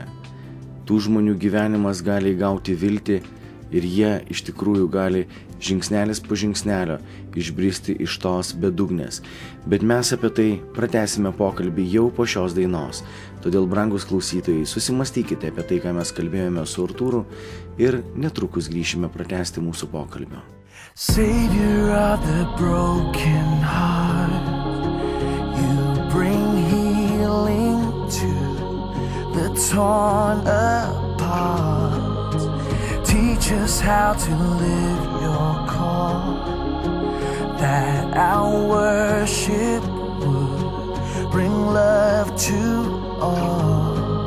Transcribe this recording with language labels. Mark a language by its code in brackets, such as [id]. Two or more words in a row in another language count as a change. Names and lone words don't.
[lt] Tų žmonių gyvenimas gali gauti viltį ir jie iš tikrųjų gali žingsnelis po žingsnelio išbristi iš tos bedugnės. Bet mes apie tai pratęsime pokalbį jau po šios dainos. Todėl, brangus klausytojai, susimastykite apie tai, ką mes kalbėjome su Artūru ir netrukus grįšime pratęsti mūsų pokalbio. [en] Savior of the broken heart, you bring healing to the torn apart. Teach us how to live your call, that our worship would bring love to all.